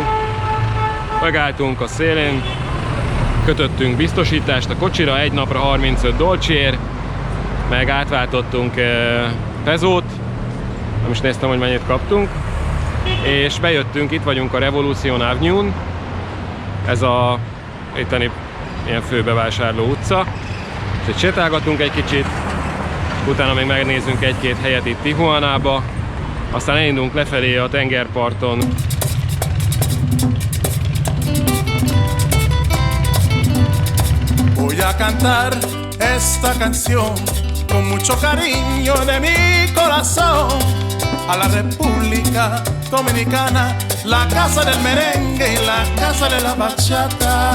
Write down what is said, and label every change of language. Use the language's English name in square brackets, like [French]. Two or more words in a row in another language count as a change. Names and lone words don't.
[Hungarian] Megálltunk a szélén, kötöttünk biztosítást a kocsira, egy napra 35 dolcsiért, meg átváltottunk pezót, nem is néztem, hogy mennyit kaptunk, és bejöttünk, itt vagyunk a Revolution Avenue-n, ez a itteni ilyen főbevásárló utca, és itt sétálgatunk egy kicsit, utána még megnézzünk egy-két helyet itt Tijuanába, aztán elindulunk lefelé a tengerparton. [Spanish] Voy a cantar esta canción con mucho cariño de mi corazón a la República Dominicana, la casa del merengue y la casa de la bachata.